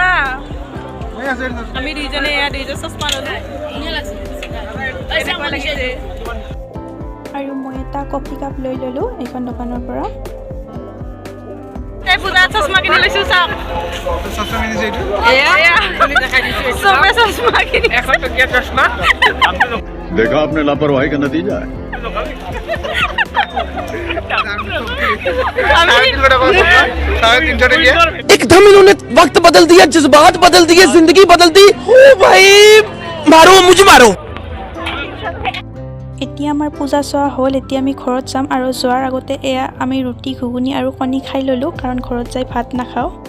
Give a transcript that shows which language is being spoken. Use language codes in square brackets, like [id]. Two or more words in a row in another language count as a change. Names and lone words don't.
[as] আমি দুইজনে দুইজন চশমা ল'লো এনেকুৱা লাগিছে আৰু মই এটা কফি কাপ লৈ ল'লোঁ এইখন দোকানৰ পৰা পূজা চশমা কিনি লৈছোঁ চাওক চশমা কিনিছে এইটো চবে চশমা কিনি 100 টকীয়া চশমা [hi] देखा आपने लापरवाही का नतीजा है। एकदम इन्होंने वक्त बदल दिया, जज्बात बदल दिए, जिंदगी बदल दी। ओ भाई मारो, मुझे मारो। [as] এতিয়া আমাৰ পূজা চোৱা হ'ল। এতিয়া আমি ঘৰত যাম আৰু যোৱাৰ আগতে এয়া আমি ৰুটি ঘুগুনি আৰু কণী খাই ল'লোঁ, কাৰণ ঘৰত যাই ভাত নাখাওঁ।